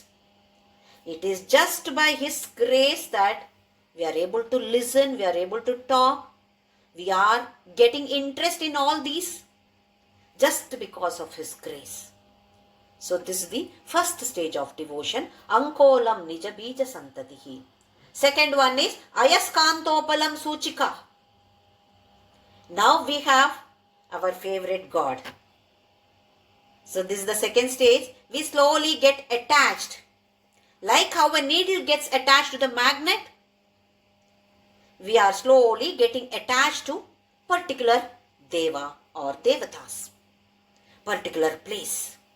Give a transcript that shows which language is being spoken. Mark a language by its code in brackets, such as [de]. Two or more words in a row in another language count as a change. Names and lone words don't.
[en] It is just by his grace that we are able to listen, we are able to talk, we are getting interest in all these just because of his grace. So this is the first stage of devotion. [sa] अङ्कोलं निज बीज सन्ततिः. [en] Second one is [sa] अयस्कान्तोपलं सूचिका. [en] Now we have our favorite God. So this is the second stage. We slowly get attached. Like how a needle gets attached to the magnet, we are slowly getting attached to particular deva or devatas, particular place.